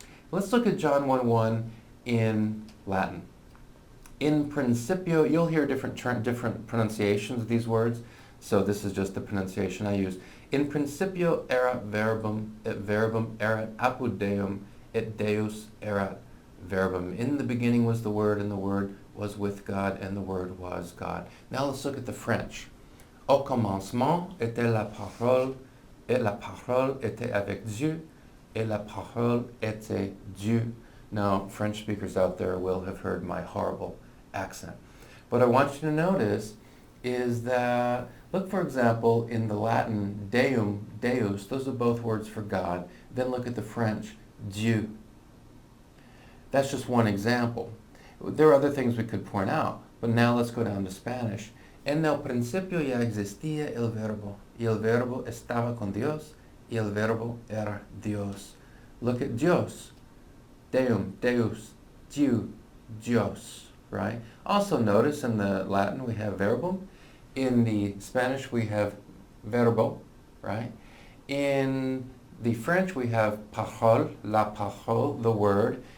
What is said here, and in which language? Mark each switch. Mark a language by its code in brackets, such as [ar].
[en] Let's look at John 1:1 in Latin. [la] In principio, [en] you'll hear different pronunciations of these words, so this is just the pronunciation I use. [la] In principio erat verbum, et verbum erat apud Deum, et Deus erat verbum. [en] In the beginning was the Word, and the Word was with God, and the Word was God. Now let's look at the French. [fr] Au commencement était la parole, et la parole était avec Dieu, et la parole était Dieu. [en] Now, French speakers out there will have heard my horrible accent. What I want you to notice is that, look for example, in the Latin, Deum, Deus, those are both words for God. Then look at the French, Dieu. That's just one example. There are other things we could point out, but now let's go down to Spanish. [es] En el principio ya existía el verbo estaba con Dios, y el verbo era Dios. [en] Look at Dios, Deum, Deus, Dieu, Dios, right? Also notice in the Latin we have verbum. In the Spanish we have verbo, right? In the French we have parole, la parole, the word.